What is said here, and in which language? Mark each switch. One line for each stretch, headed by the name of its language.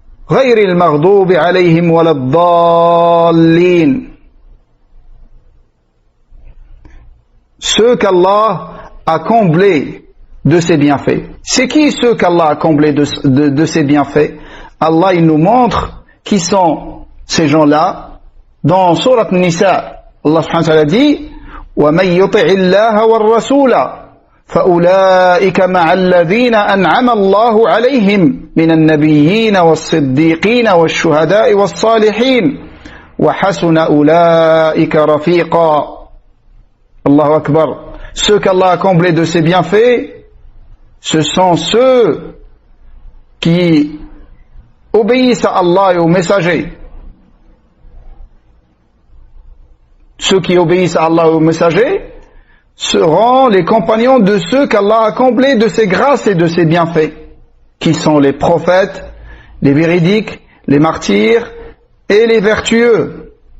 Arabic: غير المغضوب عليهم ولا الضالين.
French: Ceux qu'Allah a comblés de ses bienfaits. C'est qui ceux qu'Allah a comblés de ses bienfaits? Allah il nous montre qui sont ces gens-là dans Sourate Nisa. Allah subhanahu wa ta'ala dit
Arabic: وَمَنْ يُطِعِ اللَّهَ وَالرَّسُولَ فأولئك مع الذين أنعم الله عليهم من النبيين والصديقين والشهداء والصالحين وحسن أولئك رفيقا. Allahu Akbar.
French: Ceux qu'Allah a comblés de ses bienfaits, ce sont ceux qui obéissent à Allah et aux messagers. Ceux qui obéissent à Allah et aux messagers, seront les compagnons de ceux qu'Allah a comblés de ses grâces et de ses bienfaits, qui sont les prophètes, les véridiques, les martyrs et les vertueux.